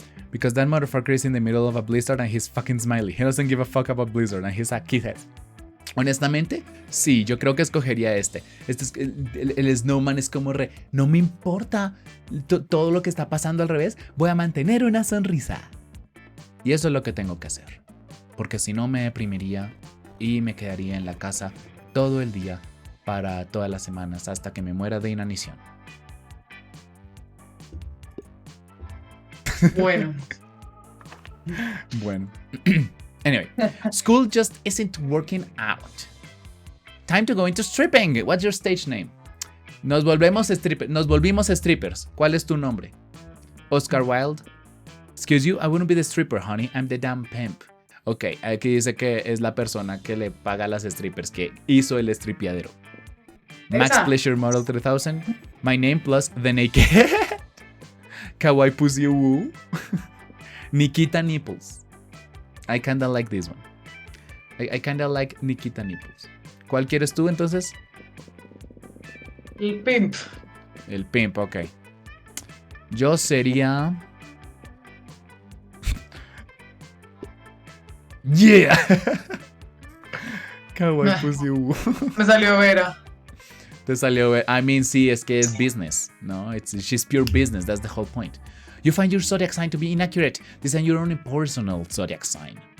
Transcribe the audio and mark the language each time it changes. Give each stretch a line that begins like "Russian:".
English: Because that motherfucker is in the middle of a blizzard and he's fucking smiley. He doesn't give a fuck about blizzard and he's a kidhead.
Spanish: Honestamente, sí, yo creo que escogería este. El snowman es como no me importa todo lo que está pasando al revés. Voy a mantener una sonrisa. Y eso es lo que tengo que hacer. Porque si no me deprimiría y me quedaría en la casa todo el día para todas las semanas hasta que me muera de inanición. Bueno.
English: Anyway, school just isn't working out. Time to go into stripping. What's your stage name?
Spanish: Nos volvimos strippers. ¿Cuál es tu nombre? Oscar Wilde.
English: Excuse you, I wouldn't be the stripper, honey. I'm the damn pimp.
Spanish: Ok, aquí dice que es la persona que le paga a las strippers, que hizo el stripiadero.
English: Max Pleasure Model 3000. My name plus the naked. Kawaii Pussy Woo. Nikita Nipples. I kinda like this one. I kinda like Nikita Nipples.
Spanish: ¿Cuál quieres tú entonces? El pimp. El pimp, ok. Yo sería...
English: Yeah. Kawaii Pussy Woo.
Spanish: Me salió Vera. Te salió...
English: I mean,
Spanish: sí, es que es business, ¿no?
English: She's pure business, that's the whole point. You find your zodiac sign to be inaccurate. Design your own personal zodiac sign.